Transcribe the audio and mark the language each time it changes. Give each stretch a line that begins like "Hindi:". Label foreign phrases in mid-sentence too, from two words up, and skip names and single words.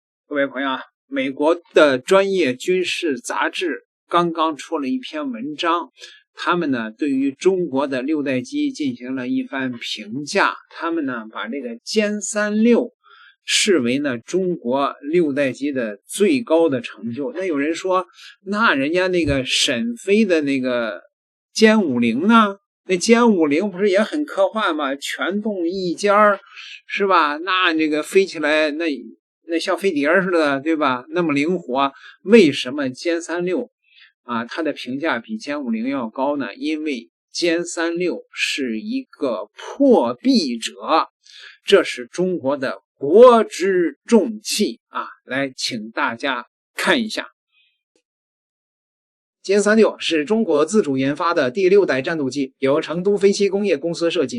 Chinese: 各位朋友啊，美國的專業軍事雜誌剛剛出了一篇文章，他們呢對於中國的六代機進行了一番評價，他們呢把这個歼36視為呢中國六代機的最高的成就。那有人說，那人家那個沈飞的那個歼50呢？那歼50不是也很科幻嗎？全动一尖儿，是吧？那这個飛起來那像飛碟似的，对吧？那麼靈活，為什麼殲36啊它的評價比殲50要高呢？因為殲36是一個破壁者，這是中國的國之重器啊！來，請大家看一下。殲36是中國自主研發的第6代戰鬥機，由成都飛機工業公司設計。